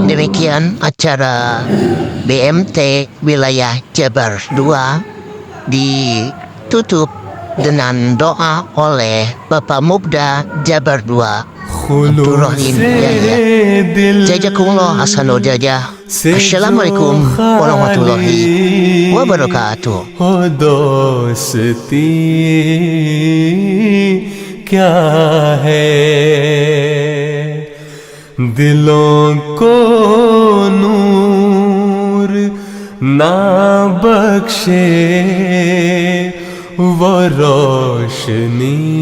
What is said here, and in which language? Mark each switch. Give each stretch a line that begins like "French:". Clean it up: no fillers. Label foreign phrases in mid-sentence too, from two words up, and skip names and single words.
Indonesian: Demikian acara BMT wilayah Jabar 2 ditutup dengan doa oleh Bapak Mubda Jabar 2 Abdurrahim Yahya.
Arabic: جزاكم الله أحسن الجزاء. السلام عليكم ورحمة الله وبركاته.
Hindi: दोस्ती क्या है, दिलों को नूर ना बख्शे वो रोशनी